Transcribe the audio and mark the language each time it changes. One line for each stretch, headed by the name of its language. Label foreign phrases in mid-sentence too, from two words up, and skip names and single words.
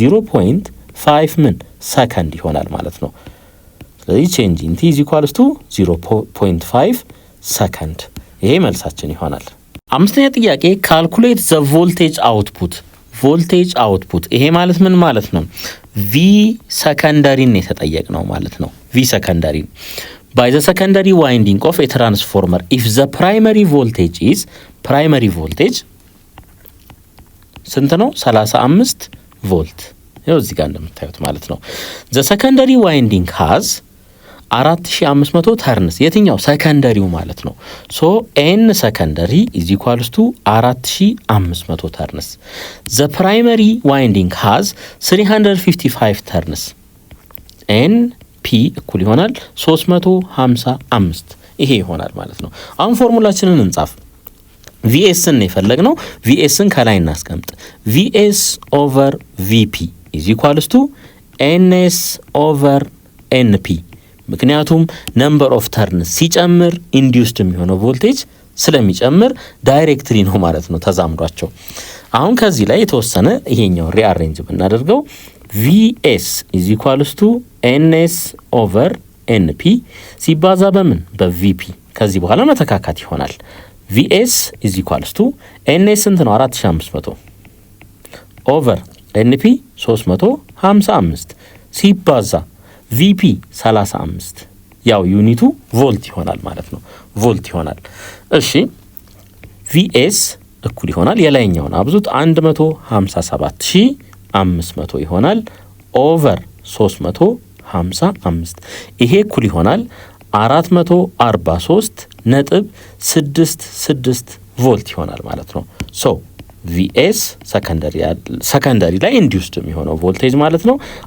English: 0.5
Amharic: ምን ሰከንድ ይሆናል ማለት ነው ስለዚህ
English: change in t is equals to 0.5
Amharic: ሰከንድ ይሄ መልሳችን ይሆናል አምስተኛ ጥያቄ
English: calculate the voltage output
Amharic: ይሄ ማለት ምን ማለት ነው
English: V secondary
Amharic: ነው የተጠየቅነው ማለት ነው
English: V secondary by the secondary winding of a transformer if the primary
Amharic: voltage ስንት ነው 35 ቮልት ይኸው እዚህ ጋር እንደምታዩት ማለት ነው
English: the secondary winding has 4500
Amharic: ተርንስ የትኛው ሰከንደሪው ማለት ነው
English: so n secondary is equals to 4500
Amharic: ተርንስ
English: the primary winding has 355
Amharic: ተርንስ n p እኩል ይሆናል 355 ይሄ ይሆናል ማለት ነው አሁን ፎርሙላችንን እንጻፍ vs ን የፈለግነው vs ን ከላይ እናስቀምጥ
English: vs over vp is equals to ns over np ምክንያቱም number of turns ሲጨምር induced
Amharic: የሚሆነው ቮልቴጅ ስለሚጨምር ዳይሬክትሊ ነው ማለት ነው ተዛምዷቸው አሁን ከዚህ ላይ የተወሰነ ይሄኛው ሪአሬንጅ ብናደርገው
English: vs is equals to ns over np
Amharic: ሲባዛ በምን በvp ከዚህ በኋላ መተካካት ይሆናል
English: vs is equals to ns
Amharic: ስንት ነው 4500
English: over np
Amharic: 355 ሲባዛ vp 35 ያው ዩኒቱ ቮልት ይሆናል ማለት ነው ቮልት ይሆናል እሺ vs እኩል ይሆናል የላይኛውን አብዙት 157500 ይሆናል over 355 ይሄ እኩል ይሆናል 443.66 ቮልት ይሆናል ማለት ነው
English: so vs secondary
Amharic: ላይ ኢንዲዩስድ የሚሆነው ቮልቴጅ ማለት ነው